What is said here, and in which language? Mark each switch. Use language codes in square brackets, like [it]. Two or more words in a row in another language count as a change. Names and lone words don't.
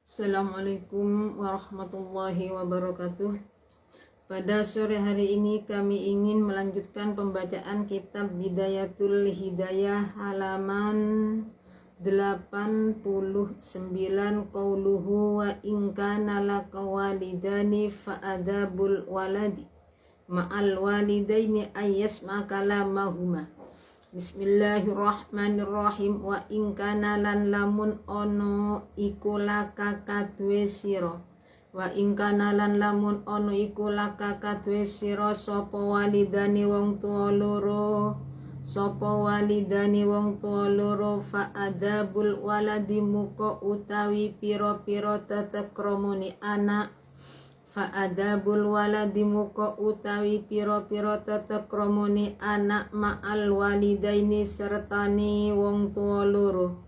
[ar] السلام عليكم ورحمة الله وبركاته. [id] Pada sore hari ini kami ingin melanjutkan pembacaan kitab Bidayatul Hidayah halaman 89, [ar] قوله وإن كان لك والدان فأدب الولد مع الوالدين أن يسمع كلامهما. Bismillahirrahmanirrahim. وإن كان [jv] lan lamun ono iku laka kadue sira. [ar] وإن كان [jv] lan lamun ono iku laka kadue sira sapa walidani wong tuwa loro. Sapa walidani wong tuwa loro [ar] فأدب الولد [jv] muka utawi pira-pira tetekromoni anak. [ar] فأدب الولد [jv] muka utawi pira-pira tetekromoni anak [ar] مع الوالدين [jv] sertani wong tuwa loro.